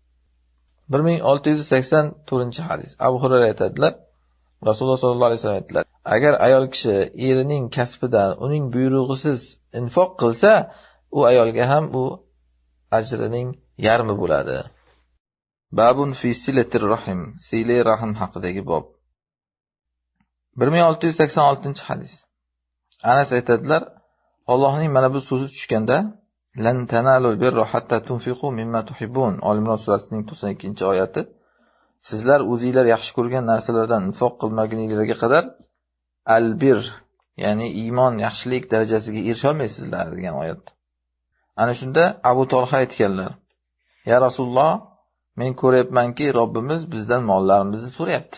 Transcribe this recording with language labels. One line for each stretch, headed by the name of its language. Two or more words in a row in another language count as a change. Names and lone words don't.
Uzbek: 1684-hadis Abu Hurayra aytadilar, Rasululloh
Arabic: صلى الله عليه وسلم
Uzbek: aytdilar, agar ayol kishi erining kasbidan uning buyrug'isiz infoq qilsa, u ayolga ham u ajrining yarmi bo'ladi.
Arabic: باب في صلة الرحم.
Uzbek: Sila rahim haqidagi bob. 1686-hadis. Anas aytadilar, Allohning mana bu so'zi tushganda,
Arabic: لن تنالوا البر حتى تنفقوا مما تحبون.
Uzbek: Al-Imron surasining 92-oyati. Sizlar o'zingizlar yaxshi ko'rgan narsalardan infoq qilmaguningizga qadar al-bir, ya'ni iymon, yaxshilik darajasiga erisha olmaysizlar degan oyat. Ana shunda Abu Talha aytganlar:
Arabic: "يا رسول الله,
Uzbek: men ko'ryapmanki, Robbimiz bizdan mollarimizni so'rayapti.